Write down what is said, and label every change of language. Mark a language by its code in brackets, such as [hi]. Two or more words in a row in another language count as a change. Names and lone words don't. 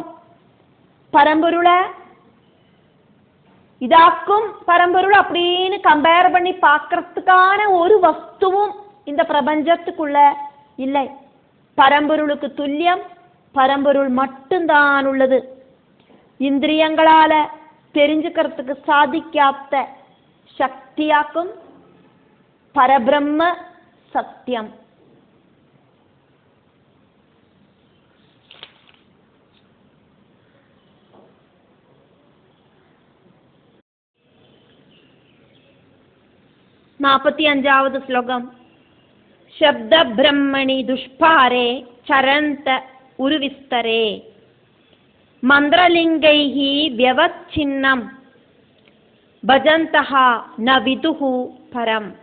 [ta] பரம்பொருளை இதாக்கும் பரம்பொருள் அப்படின்னு கம்பேர் பண்ணி பார்க்கறதுக்கான ஒரு வஸ்துவும் இந்த பிரபஞ்சத்துக்குள்ள இல்லை. பரம்பொருளுக்கு துல்லியம் பரம்பொருள் மட்டும்தான் உள்ளது. இந்திரியங்களால தெரிஞ்சுக்கிறதுக்கு சாதிக்காத சக்தியாக்கும் பரபிரம்ம சத்தியம். [ml] നാൽപ്പത്തിയഞ്ചാമത് ശ്ലോകം. [sa] शब्दब्रह्मणि दुष्पारे चरन्त उरुविस्तरे मन्त्रलिंगैः व्यवच्छिन्नं भजन्तः न विदुः परं.